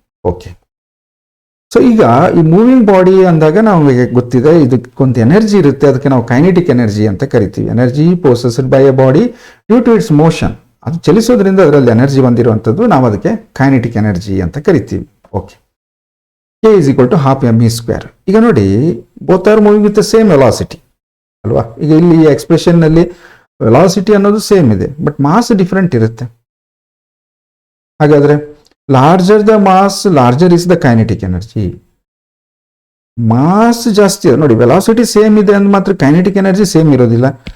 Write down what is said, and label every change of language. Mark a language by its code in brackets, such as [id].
[kn] Okay, so ಈಗ ಈ moving body ಅಂದಾಗ ನಮಗೆ ಗೊತ್ತಿದೆ ಇದಕ್ಕೊಂದು ಎನರ್ಜಿ ಇರುತ್ತೆ, ಅದಕ್ಕೆ ನಾವು ಕೈನೆಟಿಕ್ ಎನರ್ಜಿ ಅಂತ ಕರಿತೀವಿ. [en] Energy possessed by a body due to its motion. [kn] ಅದು ಚಲಿಸೋದ್ರಿಂದ ಅದರಲ್ಲಿ ಎನರ್ಜಿ ಬಂದಿರುವಂಥದ್ದು, ನಾವು ಅದಕ್ಕೆ ಕೈನೆಟಿಕ್ ಎನರ್ಜಿ ಅಂತ ಕರಿತೀವಿ. [en] Okay, K is equal to half mE². [kn] ಈಗ ನೋಡಿ, [en] both are moving with the same velocity [kn] ಅಲ್ವಾ? ಈಗ ಇಲ್ಲಿ ಎಕ್ಸ್ಪ್ರೆಷನ್ ನಲ್ಲಿ ವೆಲಾಸಿಟಿ ಅನ್ನೋದು ಸೇಮ್ ಇದೆ, ಬಟ್ ಮಾಸ್ ಡಿಫರೆಂಟ್ ಇರುತ್ತೆ. ಹಾಗಾದ್ರೆ [en] Larger the mass, larger is the kinetic energy. [kn] Mass ಜಾಸ್ತಿ ನೋಡಿ, ವೆಲಾಸಿಟಿ ಸೇಮ್ ಇದೆ ಅಂದ್ ಮಾತ್ರ ಕೈನೆಟಿಕ್ ಎನರ್ಜಿ ಸೇಮ್ ಇರೋದಿಲ್ಲ.